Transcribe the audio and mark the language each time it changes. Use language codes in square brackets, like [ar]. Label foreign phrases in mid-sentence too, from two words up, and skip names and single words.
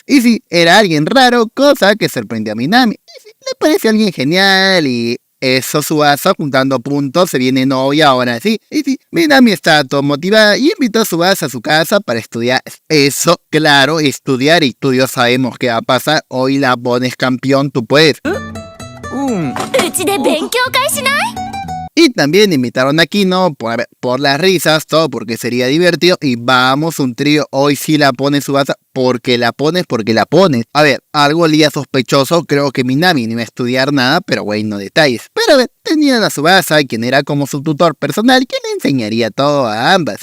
[es] Y sí, era alguien raro, cosa que sorprendió a Minami. Y sí, le pareció alguien genial y eso Tsubasa juntando puntos, se viene novia ahora sí. Y sí, Minami está todo motivada y invitó a Tsubasa a su casa para estudiar. Eso, claro, estudiar y tú y yo sabemos qué va a pasar. Hoy la pones campeón, tú puedes. [ja] うちで勉強会しない？ [es] Y también invitaron a Kino por las risas, todo porque sería divertido. Y vamos, un trío, hoy sí la pone Tsubasa, porque la pones. A ver, algo olía sospechoso, creo que Minami no iba a estudiar nada, pero güey, no detalles. Pero a ver, tenían a Tsubasa, quien era como su tutor personal, que le enseñaría todo a ambas.